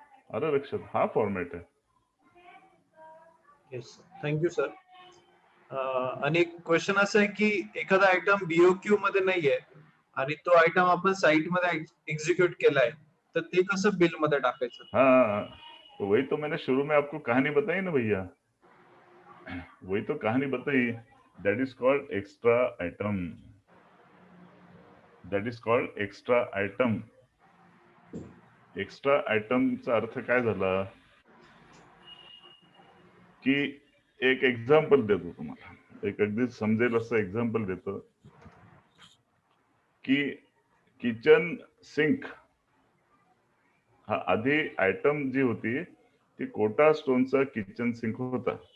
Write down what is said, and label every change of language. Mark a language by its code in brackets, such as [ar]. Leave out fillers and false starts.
[mr] आलं लक्षात, हा फॉर्मॅट आहे. [en] Yes, thank you sir. [mr] आणि क्वेश्चन असं आहे की एखादा आयटम BOQ मध्ये नाहीये आणि तो आयटम आपण साइट मध्ये एक्झिक्यूट केलाय, तर ते कसं बिल मध्ये टाकायचं? [hi] हाँ, तो वही तो मैंने शुरू में आपको कहानी बताई ना भैया, वही तो कहानी बताई. [en] That is called extra item. That is called extra item. [mr] Extra आयटमचा अर्थ काय झाला की, एक एक्झाम्पल देतो तुम्हाला, एक अगदी समजेल असं एक्झाम्पल देतो की किचन सिंक हा आधी आयटम जी होती ती कोटा स्टोनचा किचन सिंक होता.